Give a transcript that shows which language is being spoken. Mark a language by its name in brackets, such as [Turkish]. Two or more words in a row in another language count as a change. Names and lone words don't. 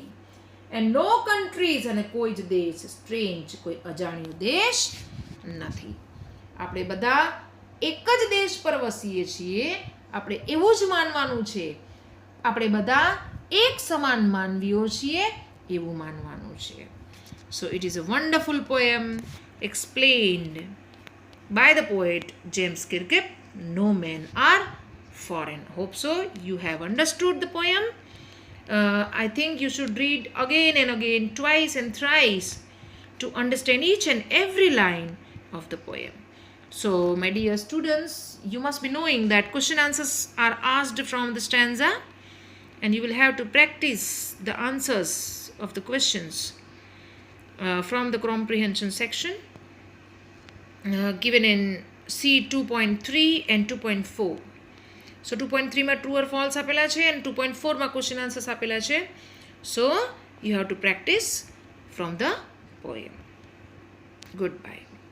[English] and no countries, [Gujarati] અને કોઈ જ દેશ સ્ટ્રેન્જ, કોઈ અજાણ્યો દેશ નથી. આપણે બધા એક જ દેશ પર વસીએ છીએ. આપણે એવું જ માનવાનું છે. આપણે બધા એક સમાન માનવીઓ છીએ એવું માનવાનું છે. [English] so it is a wonderful poem explained by the poet James Kirkup, No Men Are Foreign. Hope so you have understood the poem. I think you should read again and again, twice and thrice, to understand each and every line of the poem. So, my dear students, you must be knowing that question answers are asked from the stanza, and you will have to practice the answers of the questions from the comprehension section given in C 2.3 and 2.4. So 2.3 [Gujarati] માં [English] true or false [Gujarati] આપેલા છે [English] and 2.4 [Gujarati] માં [English] question answers [Gujarati] આપેલા છે. [English] So you have to practice from the poem. Goodbye.